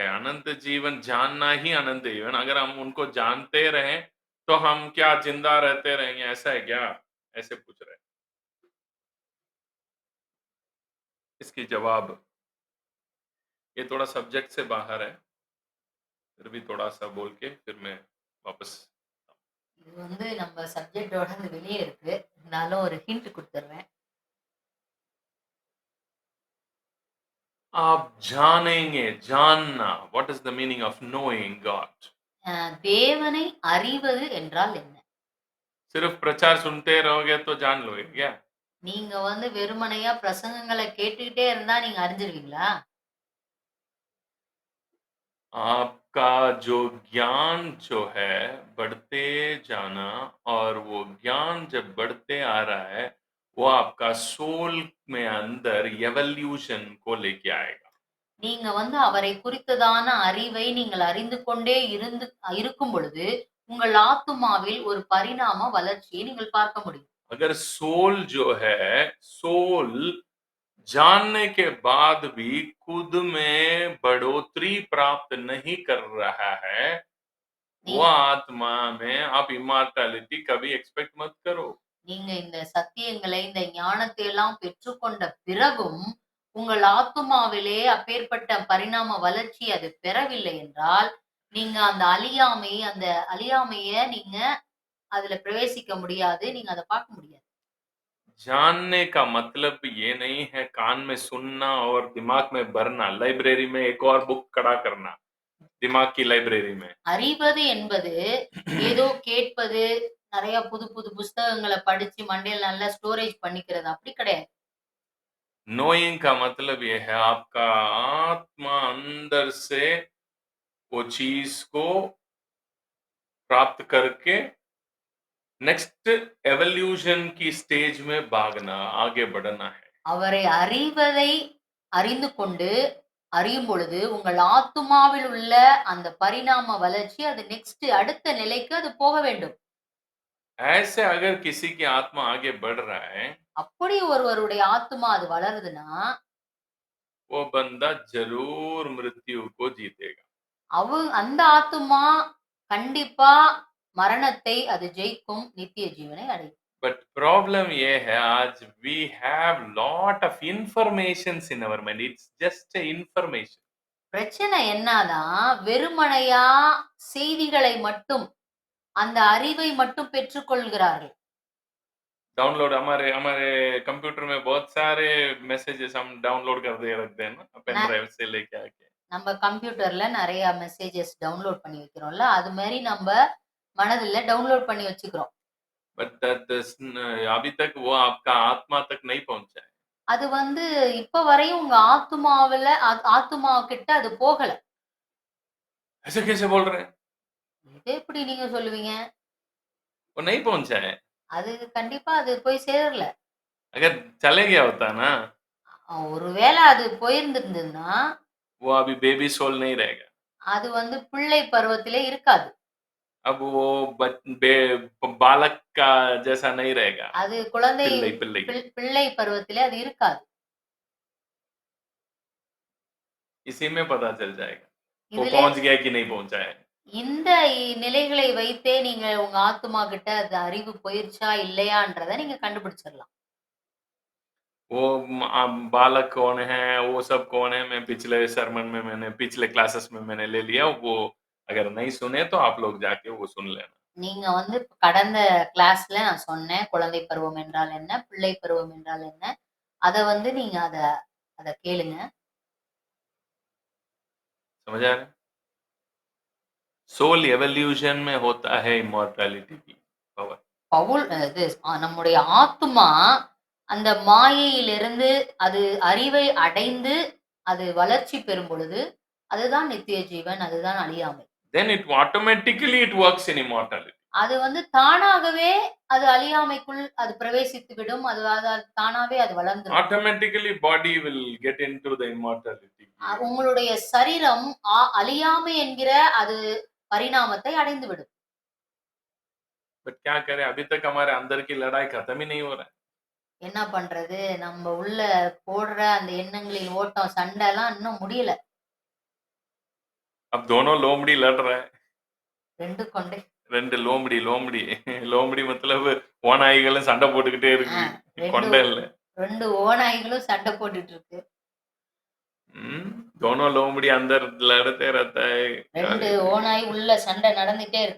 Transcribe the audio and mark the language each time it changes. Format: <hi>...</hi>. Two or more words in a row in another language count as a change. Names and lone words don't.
<hi>अनंत जीवन जानना ही अनंत जीवन, अगर हम उनको जानते रहें तो हम क्या जिंदा रहते रहेंगे, ऐसा है क्या? ऐसे पूछ रहे हैं। इसकी जवाब, ये थोड़ा सब्जेक्ट से बाहर है, फिर भी थोड़ा सा बोल के फिर मैं वापस</hi> <ta>இது வந்து நம்ம சப்ஜெக்டோட வெளியே இருக்கு. இருந்தாலும் ஒரு ஹிண்ட் குடுத்துடுறேன்.</ta> <hi>आप जानेंगे, जानना,</hi> <en>What is the meaning of knowing God?</en> <ta>தேவனை அறிவது என்றால் என்ன?</ta> <hi>सिर्फ प्रचार सुनते रहोगे तो जान लोगे क्या?</hi> <ta>நீங்க வந்து வெறுமனையா பிரசங்கங்களை கேட்டுக்கிட்டே இருந்தா நீங்க அறிஞ்சிருவீங்களா?</ta> <hi>आपका जो ज्ञान जो है बढ़ते जाना, और वो ज्ञान जब बढ़ते आ रहा है वो आपका सोल में अंदर एवोल्यूशन को लेके आएगा.</hi> <ta>நீங்க வந்து அவரை குறித்ததான அறிவை நீங்கள் அறிந்து கொண்டே இருக்கும் பொழுது உங்கள் ஆத்துமாவில் ஒரு பரிணாம வளர்ச்சியை நீங்கள் பார்க்க முடியும்.</ta> <hi>अगर सोल जो है, सोल जानने के बाद भी खुद में बढ़ोतरी प्राप्त नहीं कर रहा है, वो आत्मा में आप इमॉर्टैलिटी कभी एक्सपेक्ट मत करो.</hi> <ta>நீங்க இந்த சத்தியங்களை இந்த ஞானத்தை எல்லாம் பெற்றுக்கொண்ட பிறகும் உங்கள் ஆத்துமாவிலே அப்பேற்பட்ட பரிணாம வளர்ச்சி அது பெறவில்லை என்றால் நீங்க அந்த அழியாமைய நீங்க அதுல பிரவேசிக்க முடியாது. நீங்க அதை பார்க்க முடியாது.</ta> <hi>जानने का मतलब ये नहीं है कान में सुनना और दिमाग में भरना, लाइब्रेरी में एक और बुक खड़ा करना, दिमाग की लाइब्रेरी में.</hi> <ta>அறிவது என்பது ஏதோ கேட்பது, நிறைய புது புது புஸ்தகங்களை படிச்சு மண்டையில நல்லா ஸ்டோரேஜ் பண்ணிக்கிறது அப்படி கிடையாது.</ta> <hi>नोइंग का मतलब ये है आपका आत्मा अंदर से वो चीज को प्राप्त करके</hi> <en>next evolution</en> <hi>की स्टेज में भागना, आगे बढ़ना है.</hi> <ta>அவரை அறிவதை அறிந்து கொண்டு அறியும் பொழுது உங்கள் ஆத்துமாவில் உள்ள அந்த பரிணாம வளர்ச்சி அது நெக்ஸ்ட் அடுத்த நிலைக்கு அது போக வேண்டும்.</ta> <hi>ऐसे अगर किसी की आत्मा आगे बढ़ रहा है,</hi> <ta>அப்படி ஒருவருடைய ஆத்துமா அது வளருதுன்னா</ta> <hi>वो बंदा जरूर मृत्यु को जीतेगा.</hi> <ta>அந்த ஆத்துமா கண்டிப்பா மரணத்தை அது ஜெயிக்கும், நித்திய ஜீவனை அடையும்.</ta> <en>But problem</en> <hi>ये है, आज</hi> <en>we have lot of informations in our mind. It's just a information.</en> <ta>பிரச்சனை என்னதான் வெறுமனையா செய்திகளை மட்டும் அந்த அறிவை மட்டும் பெற்றுக்கொள்கிறார்கள்.</ta> <hi>डाउनलोड हमारे हमारे कंप्यूटर में बहुत सारे मैसेजेस हम डाउनलोड कर दे रखते हैं ना,</hi> <en>pen drive</en> <hi>से लेके आके.</hi> <ta>நம்ம கம்ப்யூட்டர்ல நிறைய மெசேजेस டவுன்லோட் பண்ணி வைக்கிறோம்ல, அது மாதிரி நம்ம மனதில டவுன்லோட் பண்ணி வச்சுக்கிறோம்.</ta> <en>But that is,</en> <hi>अभी तक वो आपका आत्मा तक नहीं पहुंचा है.</hi> <ta>அது வந்து இப்ப வரையும் உங்க ஆத்துமா கிட்ட அது போகல.</ta> <hi>ऐसे कैसे बोल रहे हैं?</hi> <ta>இது எப்படி நீங்க சொல்லுவீங்க?</ta> <hi>वो नहीं पहुंचा है.</hi> <ta>அது கண்டிப்பா அது போய் சேரல.</ta> <hi>अगर चले गया होता ना,</hi> <ta>ஒருவேளை அது போயிருந்திருந்ததுன்னா</ta> <hi>वो अभी</hi> <en>baby soul</en> <hi>नहीं रहेगा.</hi> <ta>அது வந்து பிள்ளை பருவத்திலே இருக்காது.</ta> <hi>अब वो बालक का जैसा नहीं रहेगा.</hi> <ta>அது குழந்தை पिल्लई பருவத்திலே அது இருக்காது.</ta> <hi>इसी में पता चल जाएगा वो पहुंच गया कि नहीं पहुंचा है.</hi> <ta>இந்த நிலைகளை வைத்தே நீங்க உங்க ஆத்துமா கிட்ட அது அறிவு போயிருச்சா இல்லையான்றதை நீங்க கண்டுபிடிச்சிடலாம்.</ta> <hi>वो बालक कौन है, वो सब कौन है, मैं पिछले सरमन में पिछले क्लासेस में मैंने ले लिया। वो अगर नहीं सुने तो आप लोग जाके वो सुन लेना।</hi> <ta>நீங்க வந்து கடந்த கிளாஸ்ல நான் சொன்னேன், குழந்தை பருவம் என்றால் என்ன? பிள்ளை பருவம் என்றால் என்ன? அத வந்து நீங்க அத கேளுங்க.</ta> <hi>समझ आ रहा है?</hi> <en>soul evolution</en> <hi>में होता है इमॉर्टैलिटी की पावर।</hi> <ta>நம்முடைய ஆத்துமா அந்த மாயையிலிருந்து அது அறிவை அடைந்து அது வளர்ச்சி பெறும் பொழுது அதுதான் நித்திய ஜீவன், அதுதான் அழியாமை.</ta> <en>Then it automatically it works in immortality.</en> <ta>அது வந்து தானாகவே அது அழியாமைக்குள் அது பிரவேசித்து விடும். அது தானாவே அது வளர்ந்துரும்.</ta> <en>Automatically body will get into the immortality.</en> <ta>உங்களுடைய சரீரம் அழியாமை என்கிற அது பரிணாமத்தை அடைந்து விடும்.</ta> <hi>But क्या करें, अभी तक हमारे अंदर की लड़ाई खत्म ही नहीं हो रहा है।</hi> <ta>என்ன பண்றது? நம்ம உள்ள போடுற அந்த எண்ணங்களின் ஓட்டம் சண்டைலாம் இன்னும் முடியல.</ta> <hi>अब दोनों लोमड़ी लड़ रहा है।</hi> <ta>ரெண்டு கொண்டை ரெண்டு லோமடி मतलब ஓநாய்களும் சண்டை போட்டுக்கிட்டே இருக்கு. கொண்டை இல்ல. ரெண்டு ஓநாய்களும் சண்டை போட்டுட்டு இருக்கு.</ta> <hi>दोनों लोमड़ी अंदर लड़ते रहता है.</hi> <ta>ரெண்டு ஓநாய் உள்ள சண்டை நடந்துட்டே இருக்கு.</ta>